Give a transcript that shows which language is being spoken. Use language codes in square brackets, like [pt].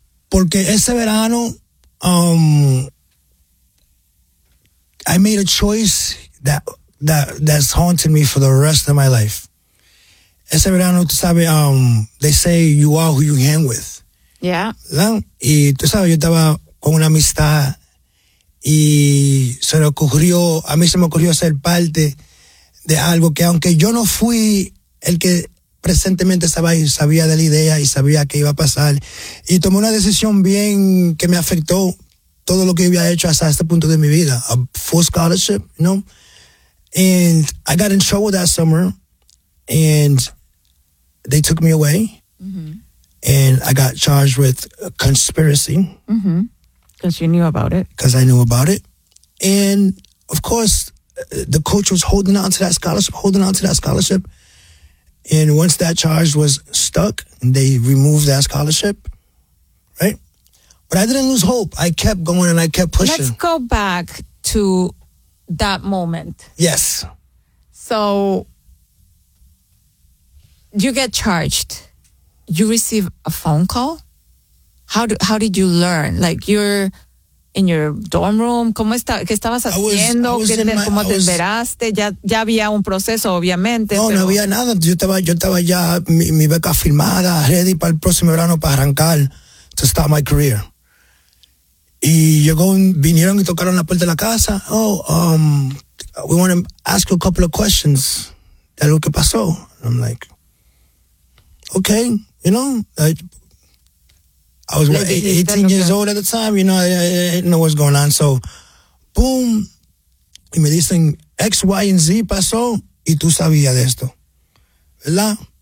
[es] Porque ese verano, [en] I made a choice that's haunted me for the rest of my life. [es] Ese verano, tú sabes, [en] they say you are who you hang with. Yeah. [es] ¿No? Y tú sabes, yo estaba con una amistad y se me ocurrió, a mí se me ocurrió ser parte de algo que aunque yo no fui el que presentemente estaba ahí, sabía de la idea y sabía qué iba a pasar. Y tomé una decisión bien que me afectó todo lo que había hecho hasta este punto de mi vida. [en] A full scholarship, you know? And I got in trouble that summer and they took me away. Mm-hmm. And I got charged with a conspiracy. Mm-hmm. Because you knew about it. Because I knew about it. And, of course, the coach was holding on to that scholarship. And once that charge was stuck, they removed that scholarship. Right? But I didn't lose hope. I kept going and I kept pushing. Let's go back to that moment. Yes. So, you get charged. You receive a phone call. How did you learn? Like, you're in your dorm room. [es] ¿Cómo está? ¿Qué estabas haciendo? ¿Cómo te enteraste? Ya había un proceso, obviamente. No, pero no había nada. Yo estaba ya mi beca firmada, ready para el próximo verano para arrancar, [en] to start my career. [es] Y llegó, vinieron y tocaron la puerta de la casa. [en] Oh, we want to ask you a couple of questions. [es] De lo que pasó. [en] And I'm like, okay, you know, I was 18 years old at the time, you know, I didn't know what's going on. [es] So, boom, y me dicen, X, Y, and Z pasó, y tú sabías de esto, ¿verdad?